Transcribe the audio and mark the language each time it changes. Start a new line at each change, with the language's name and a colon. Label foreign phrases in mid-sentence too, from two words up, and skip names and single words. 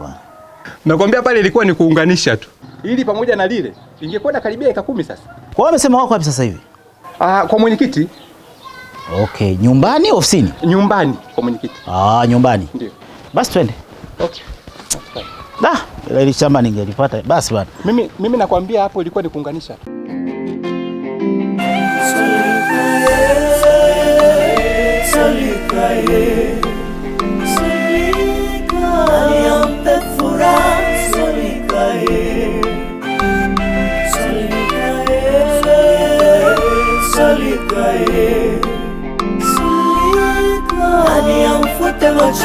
Swahili: Nakwambia pale ilikuwa ni kuunganisha tu, ili pamoja na lile ingekwenda karibia eka 10 sasa. Kwa wamesema wako wapi sasa hivi? Kwa mwenyekiti. Okay, nyumbani ofisini? Nyumbani kwa mwenyekiti. Nyumbani. Ndio. Basi twende. Okay. Ile shamba ningelipata basi bwana. Mimi nakwambia hapo ilikuwa ni kuunganisha tu. Solika ye, Solika niampe furaha. Solika ye, Solika ye, Solika ye, Solika niamfute machozi.